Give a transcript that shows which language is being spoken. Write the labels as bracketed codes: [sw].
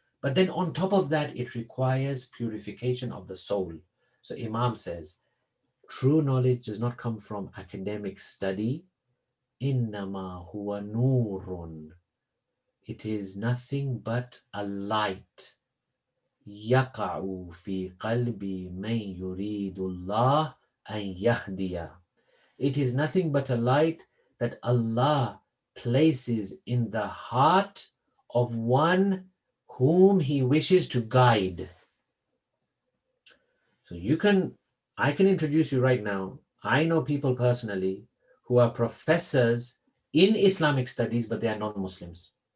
[en] But then on top of that, it requires purification of the soul. So Imam says, true knowledge does not come from academic study. [ar] Innama huwa nurun. [en] It is nothing but a light. [ar] يقع في قلب من يريد الله أن يهديه. [en] It is nothing but a light that Allah places in the heart of one whom He wishes to guide. So I can introduce you right now. I know people personally who are professors in Islamic studies, but they are non-Muslims.